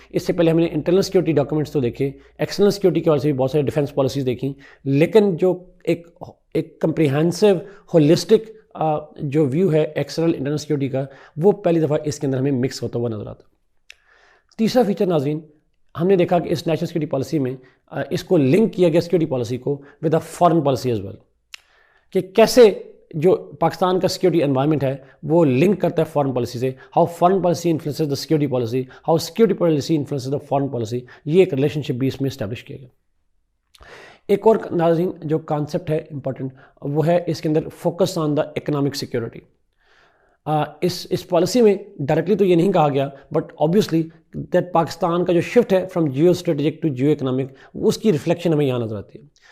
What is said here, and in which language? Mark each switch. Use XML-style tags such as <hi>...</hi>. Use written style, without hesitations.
<ur>اس سے پہلے ہم نے انٹرنل سیکورٹی ڈاکومنٹس تو دیکھے، ایکسٹرنل سیکورٹی کے حوالے سے بھی بہت سارے ڈیفینس پالیسیز دیکھیں، لیکن جو ایک کمپریہنسو ہولسٹک جو ویو ہے ایکسٹرنل انٹرنل سیکورٹی کا، وہ پہلی دفعہ اس کے اندر ہمیں مکس ہوتا ہوا نظر آتا. تیسرا فیچر ناظرین، ہم نے دیکھا کہ اس نیشنل سیکورٹی پالیسی میں اس کو لنک کیا گیا سیکورٹی پالیسی کو</ur> <en>with a foreign policy as well,</en> <ur>کہ کیسے جو پاکستان کا سیکورٹی انوائرمنٹ ہے وہ لنک کرتا ہے فارن پالیسی سے.</ur> <en>How foreign policy influences the security policy, how security policy influences the foreign policy.</en> <ur>یہ ایک ریلیشن شپ بھی اس میں اسٹیبلش کیا گیا. ایک اور ناظرین جو کانسیپٹ ہے امپورٹنٹ، وہ ہے اس کے اندر</ur> <en>Focus on the economic security.</en> <ur>اس policy میں ڈائریکٹلی تو یہ نہیں کہا گیا،</ur> <en>but obviously that</en> <ur>پاکستان کا جو شفٹ ہے</ur> <en>from geo strategic to geo economic,</en> <ur>اس کی ریفلیکشن ہمیں یہاں نظر آتی ہے.</ur>